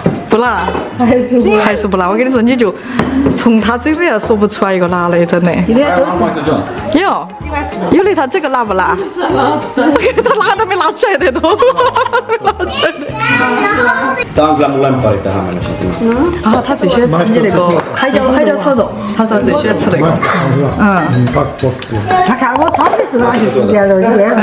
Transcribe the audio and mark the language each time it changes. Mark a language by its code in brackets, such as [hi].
[zh] 不辣，还是不辣。我跟你说，你就从他嘴巴说不出来一个辣的，真的。有的他这个辣不辣？他辣都没辣出来的都，辣出来的。 [fi] Tää on kyllä mun lemppari tähän mennessä. [zh] 啊，他最喜欢吃你那个海椒炒肉，他说最喜欢吃那个。他看我炒的是哪些新鲜肉，有点